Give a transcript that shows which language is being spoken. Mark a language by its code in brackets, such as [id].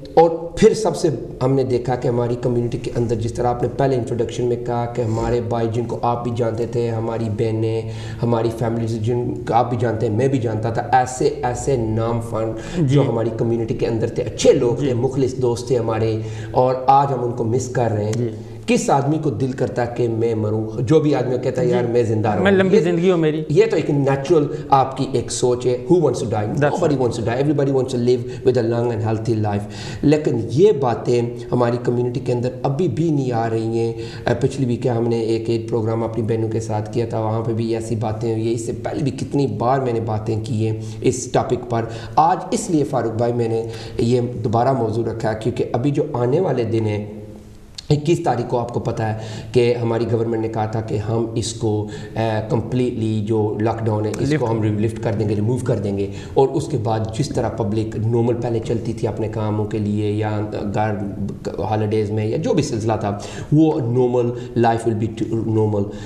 [ur] اور پھر سب سے ہم نے دیکھا کہ ہماری کمیونٹی کے اندر جس طرح آپ نے پہلے انٹروڈکشن میں کہا کہ ہمارے بھائی جن کو آپ بھی جانتے تھے, ہماری بہنیں, ہماری فیملیز جن کو آپ بھی جانتے ہیں, میں بھی جانتا تھا, ایسے نام فنڈ جو ہماری کمیونٹی کے اندر تھے, اچھے لوگ تھے, مخلص دوست تھے ہمارے, اور آج ہم ان کو مس کر رہے ہیں. کس آدمی کو دل کرتا ہے کہ میں مروں؟ جو بھی آدمی کہتا ہے یار میں زندہ رہوں, میں لمبی زندگی ہو میری, یہ تو ایک نیچرل آپ کی ایک سوچ ہے. [en] Who wants to die? Nobody wants to die. Everybody wants to live with a long and healthy life. [ur] لیکن یہ باتیں ہماری کمیونٹی کے اندر ابھی بھی نہیں آ رہی ہیں. پچھلی ویک ہم نے ایک پروگرام اپنی بہنوں کے ساتھ کیا تھا, وہاں پہ بھی ایسی باتیں ہوئی ہیں. اس سے پہلے بھی کتنی بار میں نے باتیں کی ہیں اس ٹاپک پر. آج اس لیے فاروق بھائی میں نے یہ دوبارہ موضوع رکھا ہے کیونکہ ابھی جو آنے والے دن ہیں 21 تاریخ کو آپ کو پتہ ہے کہ ہماری گورنمنٹ نے کہا تھا کہ ہم اس کو کمپلیٹلی جو لاک ڈاؤن ہے اس کو ہم لفٹ کر دیں گے, ریموو کر دیں گے, اور اس کے بعد جس طرح پبلک نارمل پہلے چلتی تھی اپنے کاموں کے لیے یا گھر ہالیڈیز میں یا جو بھی سلسلہ تھا, وہ [en] Normal life will be normal.